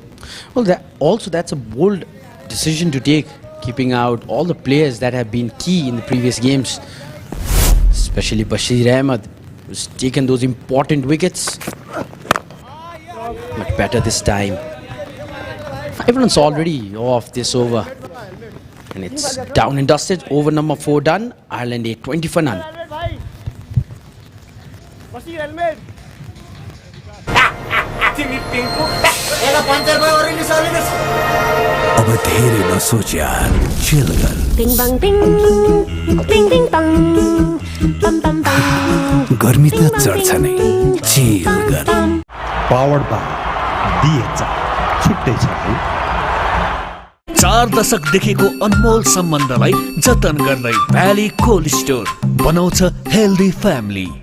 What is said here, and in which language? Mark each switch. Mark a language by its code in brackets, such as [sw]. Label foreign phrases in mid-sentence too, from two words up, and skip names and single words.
[en] Well, that's a bold decision to take, keeping out all the players that have been key in the previous games, especially Bashir Ahmed, who's taken those important wickets. Much better this time. 5 runs already off this over. And it's down and dusted. Over number 4 done. Ireland 8, 20 for none. [ne] अब धेरै नसोच यार, चिल कर. Bing bang bing, bing bing bang, bam bam bam. गर्मी त चढ्छ नै, चिल कर. [en] Powered by [ne] DHome छुट्टै छ है. 4 दशकदेखिको अनमोल सम्बन्धलाई जतन गर्दै भ्याली कोल्ड स्टोर बनाउँछ [en] healthy family.